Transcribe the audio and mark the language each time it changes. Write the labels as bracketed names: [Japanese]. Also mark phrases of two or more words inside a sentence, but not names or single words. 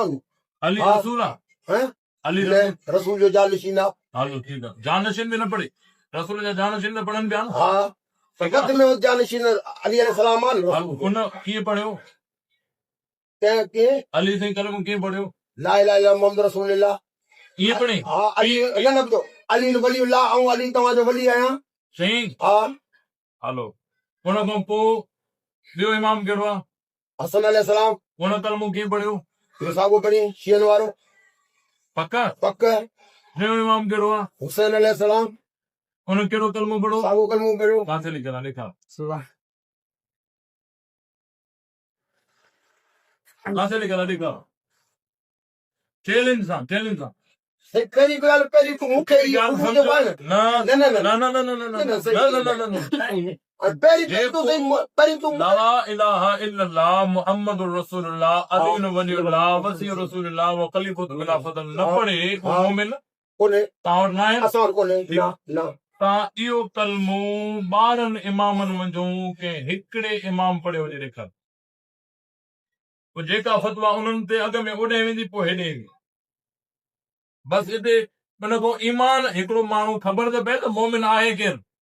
[Sindhi] अली रसूल आहे अली रसूल जो जानशीन आहे। हलो ठीकु आहे जानशीन बि न पढ़े रसूल जा जानशीन त पढ़नि पिया न हा फक़त में जानशीन अली अलैहिस्सलाम आहे। हुन कीअं पढ़ियो? के अली साईं कलमो कीअं पढ़ियो? [Arabic] لا إله إلا الله محمد رسول الله [Sindhi] ईअं पढ़े? हा अली न ॿुधो अली वलीउल्लाह ऐं अली तव्हांजो वली आहियां सही हा। हलो हुन खां पोइ ॿियो इमाम कहिड़ो आहे? हसन अलैहिस्सलाम। हुन कलमो कीअं पढ़ियो? साॻो पढ़ी शीअनि वारो पक ॿियो इमाम कहिड़ो आहे? हुसैन अलैहिस्सलाम। हुन कहिड़ो कलमो पढ़ो? साॻो कलमो पढ़ियो। किथे लिखियल आहे ॾेखार किथे लिखियल आहे ॾेखार चैलेंज सां पहिरीं ॻाल्हि पहिरीं तूं मूंखे [Arabic] لا إله إلا الله محمد رسول الله علي ولي الله وصي رسول الله وخليفته بلا فصل [Sindhi] न पढ़े मोमिन कोन्हे तव्हां वटि न आहे असां वटि कोन्हे तव्हां इहो कलमो 12 इमामनि मंझूं कंहिं हिकिड़े इमाम पढ़ियो हुजे ॾेखार पोइ जेका फतवा उन्हनि ते अॻ में ओॾे वेंदी पोइ हेॾे वेंदी बसि हिते मन को ईमान हिकिड़ो माण्हू ख़बर त पए त मोमिन आहे केरु।